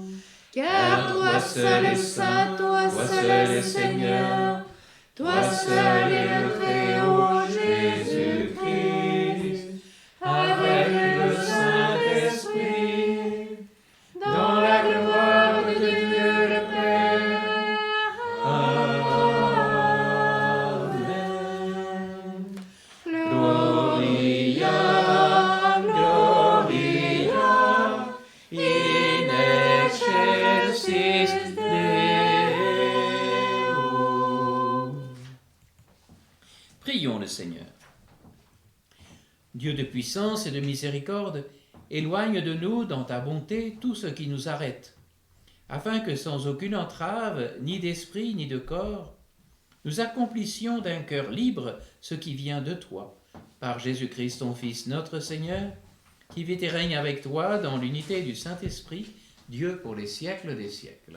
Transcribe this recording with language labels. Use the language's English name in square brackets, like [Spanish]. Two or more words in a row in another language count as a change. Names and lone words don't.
[French] Car toi seul est saint, toi seul est Seigneur, toi seul est le Très-Haut Jésus-Christ, avec le Saint-Esprit, dans la gloire de Dieu le Père. Amen. [Latin] Gloria, Gloria, in excelsis Deo. [French] Prions le Seigneur. Dieu de puissance et de miséricorde, éloigne de nous, dans ta bonté, tout ce qui nous arrête, afin que sans aucune entrave, ni d'esprit, ni de corps, nous accomplissions d'un cœur libre ce qui vient de toi, par Jésus-Christ ton Fils, notre Seigneur, qui vit et règne avec toi dans l'unité du Saint-Esprit, Dieu pour les siècles des siècles.